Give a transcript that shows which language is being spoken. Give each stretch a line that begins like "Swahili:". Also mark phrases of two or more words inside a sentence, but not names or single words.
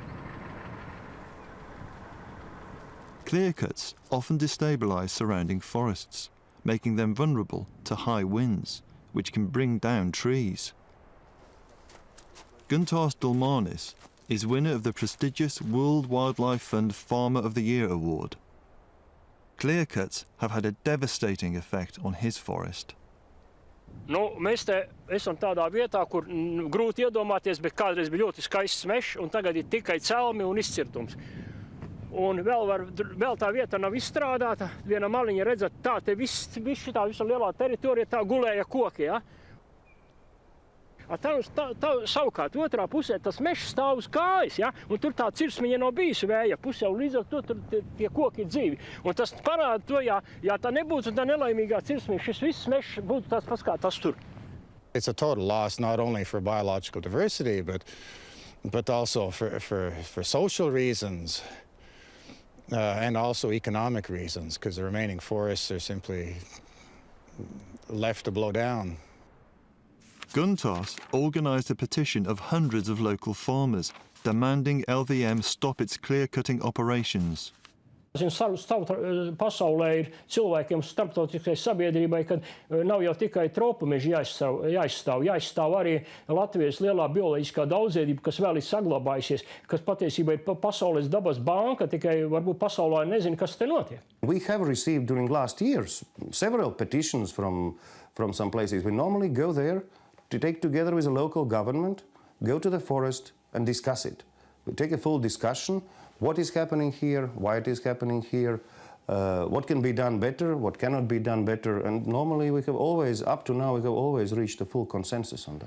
English: Clear-cuts often destabilise surrounding forests, making them vulnerable to high winds, which can bring down trees. Guntārs Dulmanis is winner of the prestigious World Wildlife Fund Farmer of the Year award. Clear-cuts have had a devastating effect on his forest.
Latvian: Nu, mēs te esam tādā vietā, kur grūti iedomāties, bet kādreiz bija ļoti skaists mežs, un tagad ir tikai celmi un izcirtums. Un vēl tā vieta nav izstrādāta. Viena maliņa redzat, tā te viss šitā visa lielā teritorija, tā gulēja koki, ja? Tā savukārt otrā pusē tas mežs stāv uz kājas, ja? Un tur tā cirsmiņa nav bijusi vēja pusē, un līdz ar to tur tie koki ir dzīvi. Un tas parāda to, ja tā nebūtu tā nelaimīgā cirsmiņa, šis viss mežs būtu tāds pats kā tas tur.
English: It's a total loss not only for biological diversity, but also for social reasons and also economic reasons, because the remaining forests are simply left to blow down. Guntārs organised a petition of hundreds of local farmers, demanding LVM stop its clear-cutting operations.
Latvian: Pasaulē ir cilvēkiem starptautiskai sabiedrībai, kad nav jau tikai tropu meži jāizstāv arī Latvijas lielā bioloģiskā daudzveidība, kas vēl ir saglabājusies, kas patiesībā ir pasaules dabas banka, tikai varbūt pasaulē nezina, kas te notiek.
English: We have received during last years several petitions from some places. We normally go there to take together with the local government, go to the forest and discuss it. We take a full discussion, what is happening here, why it is happening here, what can be done better, what cannot be done better, and normally we have always, up to now, we have always reached a full consensus on that.